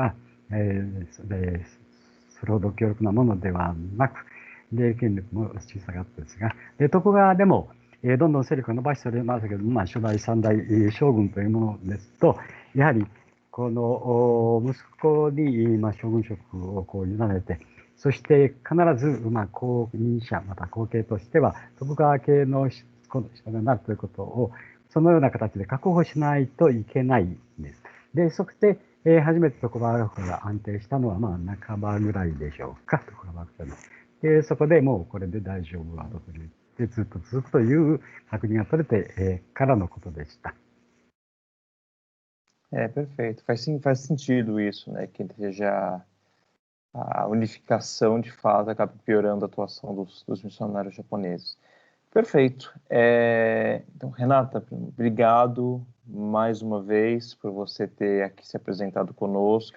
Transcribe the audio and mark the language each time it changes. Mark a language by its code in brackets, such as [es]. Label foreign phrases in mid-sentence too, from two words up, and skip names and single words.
[ja] は、それほど強力なものではなく、で、権力も小さかったですが、で、徳川でも、どんどん勢力を伸ばしておりましたけど、初代三代将軍というものですと、やはり、この息子に将軍職を委ねて、そして必ず後任者、また後継としては、徳川系の人がなるということを、そのような形で確保しないといけないんです。で、そして、初めて徳川幕府が安定したのは、半ばぐらいでしょうか、徳川幕府の。で、そこでもうこれで大丈夫だと言ってずっと続くという確認が取れて、からのことでした。 [pt] Perfeito. Faz sentido isso, né? Que seja a unificação, de fato, acaba piorando a atuação dos missionários japoneses. Perfeito. Então, Renata, obrigado mais uma vez por você ter aqui se apresentado conosco.